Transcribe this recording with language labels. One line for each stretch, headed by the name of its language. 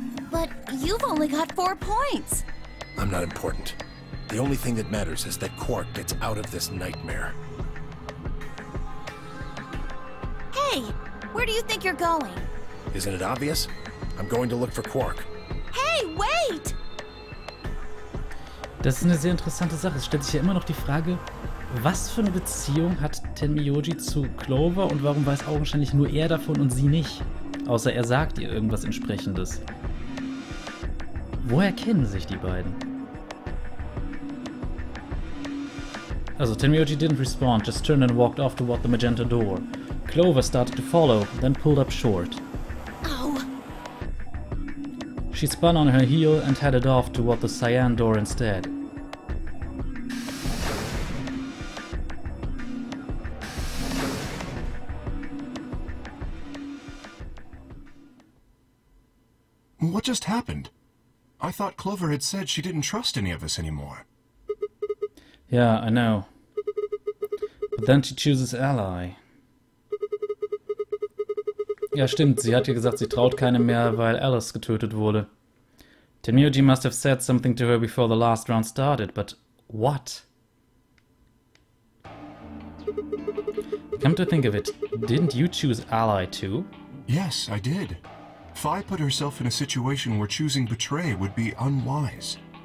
English: But you've only got 4 points. I'm not important. The only thing that matters is that Quark gets out of this nightmare. Hey, where do you think you're going? Isn't it obvious? I'm going to look for Quark. Hey, wait!
German: Das ist eine sehr interessante Sache. Es stellt sich ja immer noch die Frage, Was für eine Beziehung hat Tenmyoji zu Clover und warum weiß augenscheinlich nur er davon und sie nicht? Außer er sagt ihr irgendwas Entsprechendes. Woher kennen sich die beiden?
English: Also, Tenmyoji didn't respond, just turned and walked off toward the magenta door. Clover started to follow, then pulled up short. Ow! She spun on her heel and headed off toward the cyan door instead. What just happened? I thought Clover had said she didn't trust any of us anymore. Yeah, I know. But then she chooses ally.
German: Ja, stimmt. Sie hat ja gesagt, sie traut keinem mehr, weil Alice getötet wurde.
English: Tenmyoji must have said something to her before the last round started, but what? Come to think of it, didn't you choose ally too? Yes, I did. Fi put herself in a situation where choosing betray would be unwise.